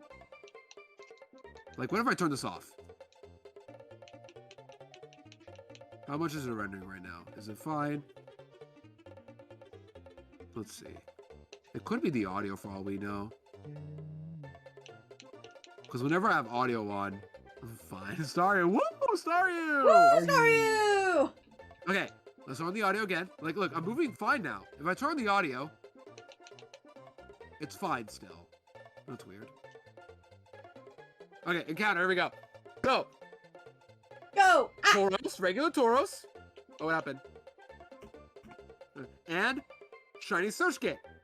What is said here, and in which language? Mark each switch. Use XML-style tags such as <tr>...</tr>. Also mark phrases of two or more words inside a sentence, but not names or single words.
<en>Like, what if I turn this off? How much is it rendering right now? Is it fine? Let's see. It could be the audio for all we know. Because whenever I have audio on, I'm fine. Staryu! Woo! Staryu! Woo, Staryu! Okay, let's turn on the audio again. Like, look, I'm moving fine now. If I turn on the audio, it's fine still. That's weird. Okay, encounter, here we go. Go! Go! Ah! Tauros, regular Tauros. Oh, what happened? And shiny search kit.</en>